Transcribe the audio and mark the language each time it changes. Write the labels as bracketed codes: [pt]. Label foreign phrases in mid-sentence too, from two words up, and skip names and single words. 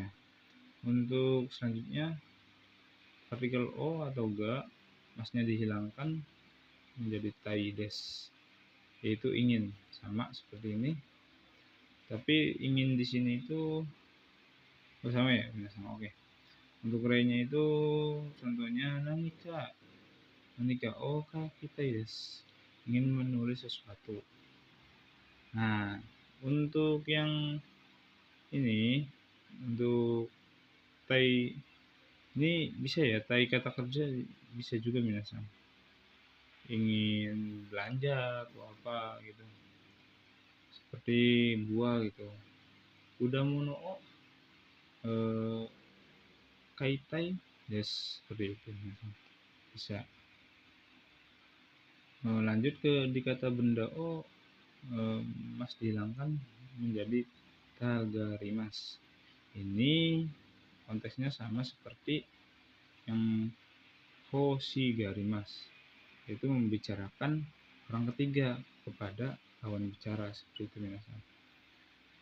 [id] Untuk selanjutnya partikel o atau ga masnya dihilangkan menjadi [ja] たいです, [id] yaitu ingin, sama seperti ini. Tapi ingin di sini itu bersama ya minasan. Oke. Untuk re-nya itu contohnya [ja] 何かを書きたいです, [id] ingin menulis sesuatu. Nah, untuk yang ini, untuk tai ini bisa ya, tai kata kerja bisa juga minasan. Ingin belanja atau apa gitu. Seperti buah gitu. Udah [ja] もの買いたいです, [id] seperti itu minasan. Bisa. Lanjut ke di kata benda o, mas dihilangkan menjadi tagarimas. Ini konteksnya sama seperti yang [ja] ほしがります, [id] yaitu membicarakan orang ketiga kepada lawan bicara, seperti itu minasan.